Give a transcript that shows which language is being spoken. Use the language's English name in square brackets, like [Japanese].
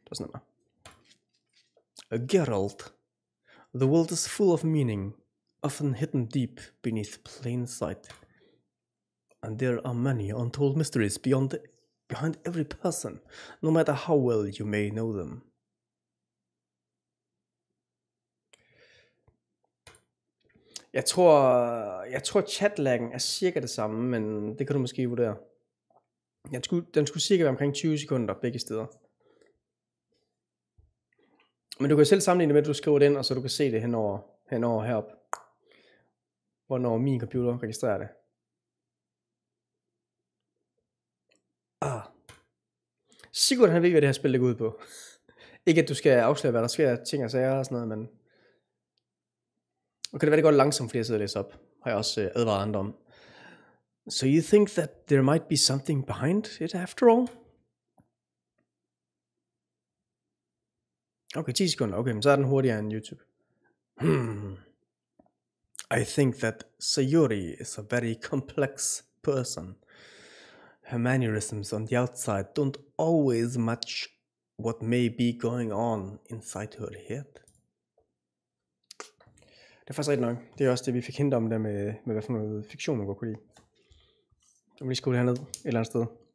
[English] Doesn't it? Geralt. The world is full of meaning, often hidden deep beneath plain sight. And there are many untold mysteries behind every person, no matter how well you may know them. [Danish] Jeg tror chatlaggen er cirka det samme, men det kan du måske vurdere. Den skulle cirka være omkring 20 sekunder begge steder. Men du kan selv sammenligne med, at du skriver den, og så du kan se det henover heroppe. Hvornår min computer registrerer det. Sigurd han ved, hvad det her spil det går ud på. Ikke at du skal afsløre, hvad der sker, ting og sager og sådan noget, men... Okay, det var det godt langsomt, fordi jeg sidder og læser op. Har jeg også advaret andre om. [English] So you think that there might be something behind it after all? [Danish] Okay, 10 sekunder. Okay, men så er den hurtigere end YouTube. [English] I think that Sayori is a very complex person. Her mannerisms on the outside don't always match what may be going on inside her head. [Danish] Det er faktisk rigtig nok. Det er også det, vi fik hint om der med hvad for noget fiktion, man godt kunne lide. Så må lige skrive det herned et eller andet sted.